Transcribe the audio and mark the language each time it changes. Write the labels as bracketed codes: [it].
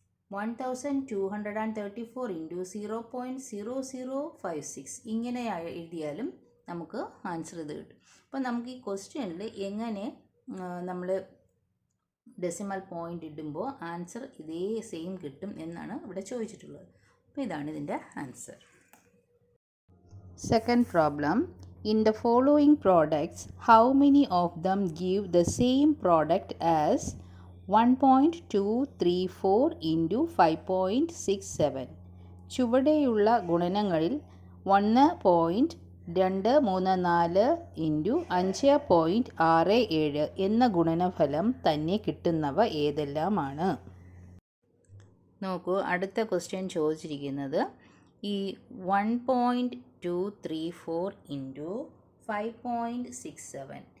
[ml] 1234 into 0.0056 ഇങ്ങനെ എഴുതിയാലും നമുക്ക് ആൻസർ ഇത് കിട്ടും. അപ്പോൾ നമുക്ക് ഈ ക്വസ്റ്റ്യനിൽ എങ്ങനെ നമ്മൾ ഡെസിമൽ പോയിൻ്റ് ഇടുമ്പോൾ ആൻസർ ഇതേ സെയിം കിട്ടും എന്നാണ് ഇവിടെ ചോദിച്ചിട്ടുള്ളത്. അപ്പോൾ ഇതാണ് ഇതിൻ്റെ answer. Second problem. [en] In the following products, how many of them give the same product as 1.234 into 5.67? [ml] ചുവടെയുള്ള ഗുണനങ്ങളിൽ 1.234 ഇൻറ്റു 5.67 എന്ന ഗുണനഫലം തന്നെ കിട്ടുന്നവ ഏതെല്ലാമാണ്? നോക്കൂ, അടുത്ത ക്വസ്റ്റ്യൻ ചോദിച്ചിരിക്കുന്നത് ഈ 1.234 ഇൻറ്റു 5.67.